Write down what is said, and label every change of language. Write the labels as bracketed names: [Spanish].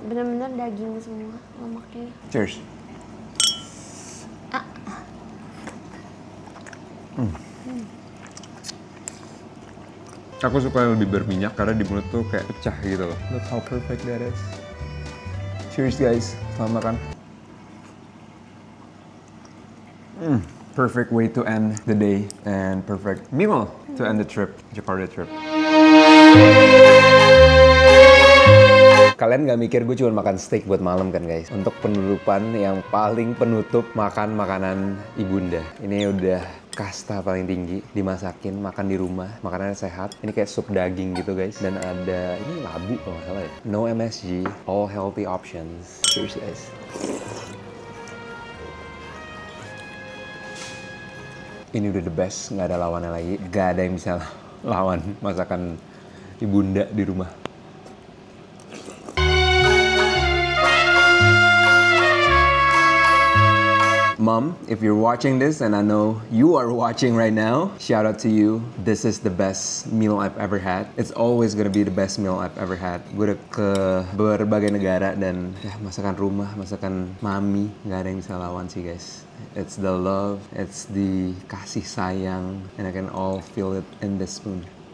[Indonesian] Bener-bener daging semua lemaknya. [English] Cheers. [Indonesian] Aku suka yang lebih berminyak karena di mulut tuh kayak pecah gitu loh. [English] Look how perfect that is. Cheers guys, [Indonesian] selamat makan. [English] Perfect way to end the day and perfect meal to end the trip, Jakarta trip. [Indonesian] Kalian gak mikir gue cuma makan steak buat malam kan guys? Untuk penutupan yang paling penutup makan makanan ibunda. Ini udah kasta paling tinggi, dimasakin, makan di rumah, makanannya sehat. Ini kayak sup daging gitu guys. Dan ada, ini labu kalau nggak salah ya. [English] No MSG, all healthy options. Cheers guys. [Indonesian] Ini udah [English] the best, [Indonesian] nggak ada lawannya lagi. Gak ada yang bisa lawan masakan ibunda di rumah. [English] Mom, if you're watching this, and I know you are watching right now, shout out to you. This is the best meal I've ever had. It's always gonna be the best meal I've ever had. [Indonesian] Gue udah ke berbagai negara dan ya, masakan rumah, masakan mami, nggak ada yang bisa lawan sih guys. [English] It's the love, it's the [Indonesian] kasih sayang, [English] and I can all feel it in this spoon.